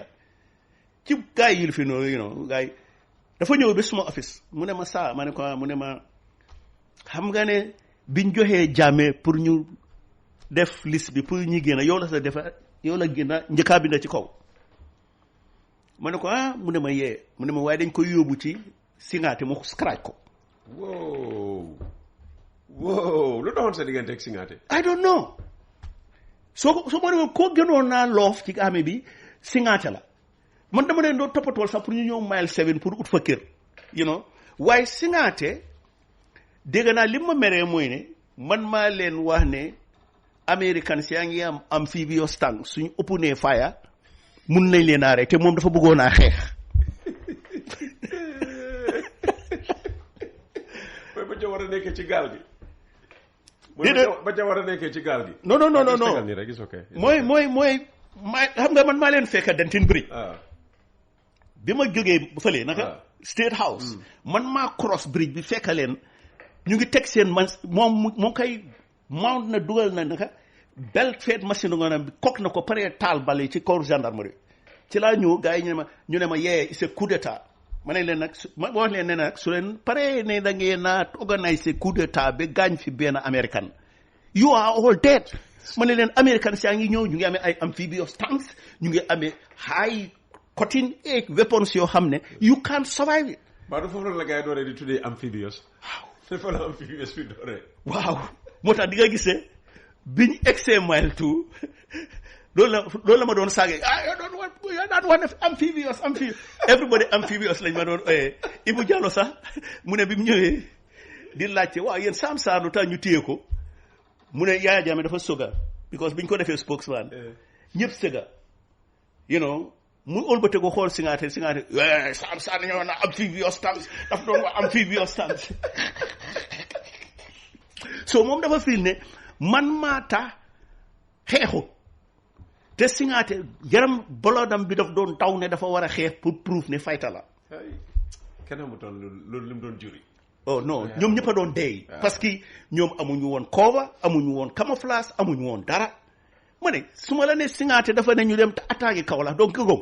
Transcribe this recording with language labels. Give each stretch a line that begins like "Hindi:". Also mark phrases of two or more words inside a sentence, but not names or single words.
Wolof: ci gars yi fi noonu
English: you know
Wolof: gars yi dafa ñëw ba suma office mu ne ma saa ma ne ko mu ne ma xam nga ne biñ joxee Jammeh pour ñu def liste bi pour ñi génn yow la sa defa yow la génn njëkkaa bi na ci kaw ma ne ko mu ne ma yee mu ne ma waaye dañ koy yóbbu ci Singaate mu scratch ko wow lu doxoon sa diggante ak Singaate
English: I don't know
Wolof: soo ma ne koo gënoon naa loof ci armée bi Singaate la man dama leen doon toppatool sax pour ñu ñëw mile 7 pour ut fa kër
English: you know
Wolof: waaye Singaate dégg naa li ma meree mooy ne man maa leen wax ne Americans yaa ngi am
English: amphibious tank
Wolof: suñu openee fire mun nañ leen arrêté te moom dafa bëggoon a xeex mooy ba ca war a nekkee ci gaal gi ba ca war a nekkee ci gaal gi non mooy xam nga man maa leen fekk Denton Bridge bi ma jógee fële naka State House man maa cross bridge bi fekk leen ñu ngi teg seen man moom kay mount na dugal na naka belt feet machine nga bi kok na ko pare taal bale ci corps gendarmerie ci laa ñëw gars yi ñu ne ma yee
French: c'est coup d'état
Wolof: ma ne leen nag ma wax leen ne nag su leen pare ne da ngeen a organiser coup d'état ba gaañ fi benn American
English: you are all dead
Wolof: ma ne leen Americans yaa ngi ñëw ñu ngi amee ay
English: amphibious tanks
Wolof: ñu ngi amee
English: high cutting edge weapons
Wolof: yoo xam ne
English: you can't survive it.
Wolof: Ba du foofu la gars yi dooree di tuddee amphibious. Dafa la amphibious bi dooree. waaw moo tax di nga gisee biñ egsee mile 2 loolu la ma doon saagee
English: you don't want amphibious everybody amphibious
Wolof: lañ ma doon oyee Ibu Diallo sax mu ne bi mu ñëwee di laajte waaw yéen Sam Sarr lu tax ñu téye ko mu ne Yaya Jammeh dafa soga because biñ ko defee spokesman ñëpp sëga
English: you know
Wolof: mu ëlbate ko xool Singaate Sam Sarr ñëw na
English: amphibious tanks
Wolof: dafa doon wax
English: amphibious tanks
Wolof: so moom dafa fil ne man maa tax xeexut te Singaate yaram bolodam bi daf doon taw ne dafa war a xeex pour proof ne fayta la kenn amutoon loolu lim doon juri oh non ñoom ñëpp a doon dee parce que ñoom amuñu woon cover amuñu woon camouflage amuñu woon dara ma ne su ma la ne Singaate dafa ne ñu dem te attaqué Kaolack donc gëgëm.